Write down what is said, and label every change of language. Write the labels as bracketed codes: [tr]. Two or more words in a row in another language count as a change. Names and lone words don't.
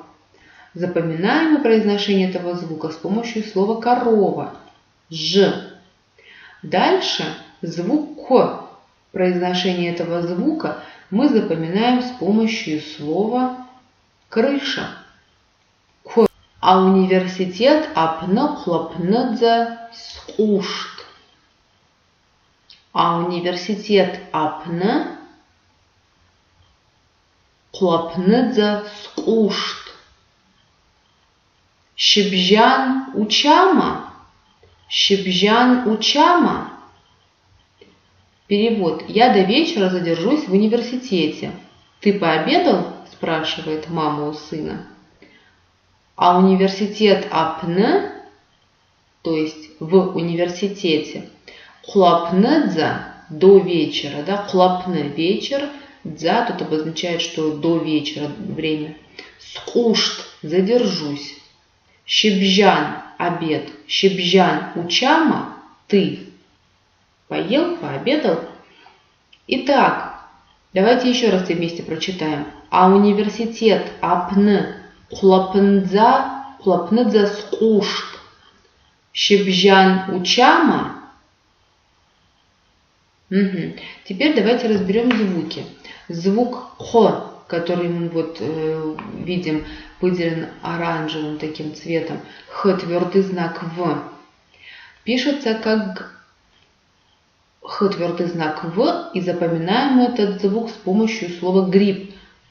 [ru] Запоминаем мы произношение этого звука с помощью слова корова. Ж. Дальше звук К. Произношение этого звука мы запоминаем с помощью слова крыша. К. [ab] А университет апны хлопныдзе скушт. А университет апны хлопныдзе скушт. Шибжан учама. Шибжан учама. [ru] Перевод. Я до вечера задержусь в университете. Ты пообедал? Спрашивает мама у сына. [ab] А университет апны, [ru] то есть в университете, хлопнэдза до вечера, да, хлопны вечер, дза тут обозначает, что до вечера время. Скушт задержусь. Шибжан обед. [ab] Шибжан учама ты. [ru] Поел, пообедал. Итак, давайте еще раз все вместе прочитаем. [ab] А университет апны хлопнэдза скушт. Шибжан учама. Угу. [ru] Теперь давайте разберем звуки. Звук Х, который мы видим, выделен оранжевым таким цветом. Х, твердый знак В. Пишется как Х, твердый знак В, и запоминаем этот звук с помощью слова гриб.